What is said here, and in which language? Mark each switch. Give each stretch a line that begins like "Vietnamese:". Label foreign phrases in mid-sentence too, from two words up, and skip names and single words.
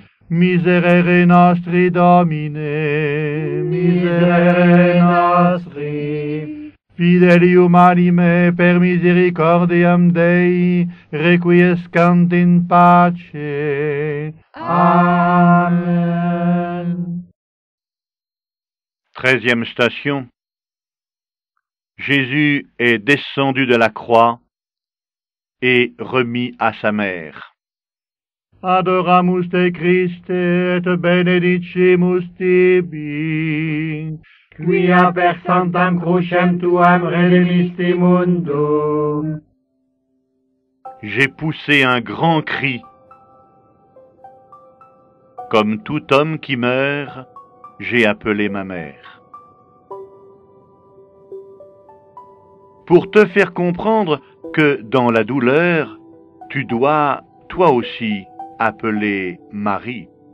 Latin: Miserere nostri, Domine, miserere nostri. Fidelium anime per misericordiam Dei, requiescant in pace.
French: Amen. 13e station. Jésus est descendu de la croix et remis à sa mère.
Latin: Adoramus te Christe et benedicimus tibi, quia per sanctam crucem tuam redemisti mundum.
French: J'ai poussé un grand cri. Comme tout homme qui meurt, j'ai appelé ma mère. Pour te faire comprendre que dans la douleur, tu dois, toi aussi, appeler Marie.